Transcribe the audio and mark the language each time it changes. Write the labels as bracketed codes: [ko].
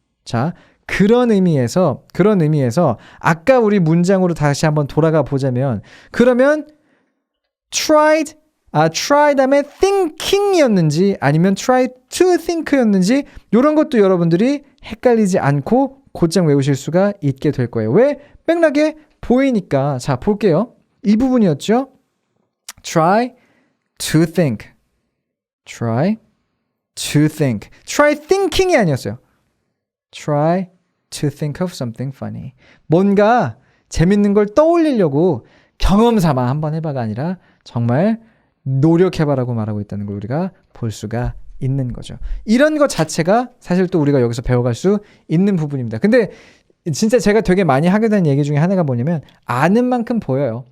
[ko] 자, 그런 의미에서 아까 우리 문장으로 다시 한번 돌아가 보자면, 그러면 try 다음에 thinking이었는지 아니면 try to think였는지 이런 것도 여러분들이 헷갈리지 않고 곧장 외우실 수가 있게 될 거예요. 왜? 맥락에 보이니까. 자, 볼게요. 이 부분이었죠. [en] try to think. try to think. [ko] try thinking이 아니었어요. [en] try to think of something funny. [ko] 뭔가 재밌는 걸 떠올리려고 경험 삼아 한번 해봐가 아니라 정말 노력해봐라고 말하고 있다는 걸 우리가 볼 수가 있는 거죠. 이런 것 자체가 사실 또 우리가 여기서 배워갈 수 있는 부분입니다. 근데 진짜 제가 되게 많이 하게 된 얘기 중에 하나가 뭐냐면, 아는 만큼 보여요.